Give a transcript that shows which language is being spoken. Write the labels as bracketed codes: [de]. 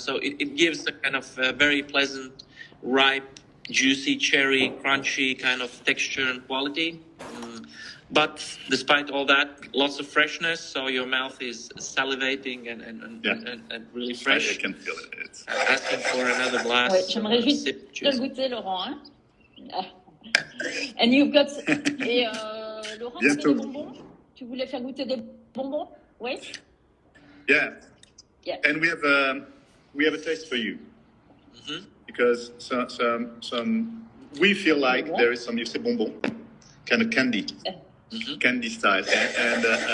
[en] So it gives a kind of very pleasant, ripe, juicy, cherry, crunchy kind of texture and quality. But despite all that, lots of freshness. So your mouth is salivating and really fresh. I can feel it. It's... Asking for another glass. [fr] Ouais, j'aimerais juste le goûter, Laurent. [en] And you've got... [fr] Et Laurent, tu veux des bonbons? Tu voulais faire goûter des bonbons? Oui? [en] Yeah. And we have a taste for you. Because some we feel like there is some, you say bonbon, kind of candy. Candy style. And